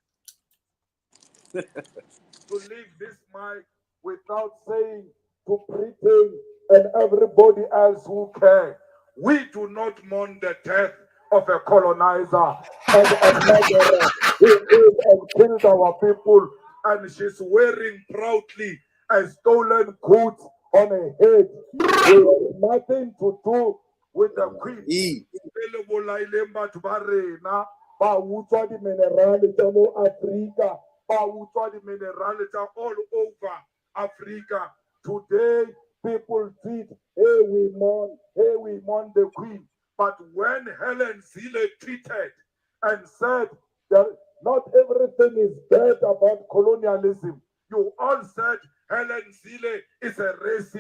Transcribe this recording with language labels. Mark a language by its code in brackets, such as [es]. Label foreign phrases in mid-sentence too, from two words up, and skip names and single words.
[en] To leave this mic without saying to Britain and everybody else who can, we do not mourn the death of a colonizer and a murderer who killed and killed our people, and she's wearing proudly a stolen coat on her head. We have nothing to do with the queen. [tn] Ba utswa di minerale tsa mo Africa, ba utswa di minerale tsa [en] all over Africa. Today, people tweet, hey, we mourn the queen. But when Helen Zille tweeted and said that not everything is bad about colonialism, you all said Helen Zille is a racist.